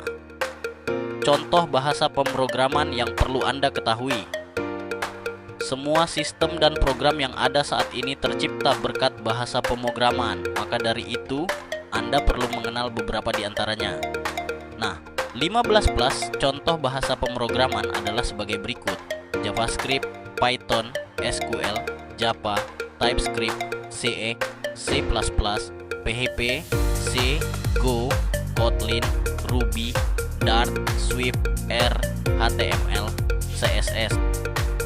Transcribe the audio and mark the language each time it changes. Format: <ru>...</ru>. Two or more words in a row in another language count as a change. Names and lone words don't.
<id>Contoh bahasa pemrograman yang perlu Anda ketahui. Semua sistem dan program yang ada saat ini tercipta berkat bahasa pemrograman. Maka dari itu, Anda perlu mengenal beberapa di antaranya. Nah, 15+ contoh bahasa pemrograman adalah sebagai berikut: JavaScript, Python, SQL, Java, TypeScript, C, C++, PHP, C, Go, Kotlin, Ruby, Dart, Swift, R, HTML, CSS,</id>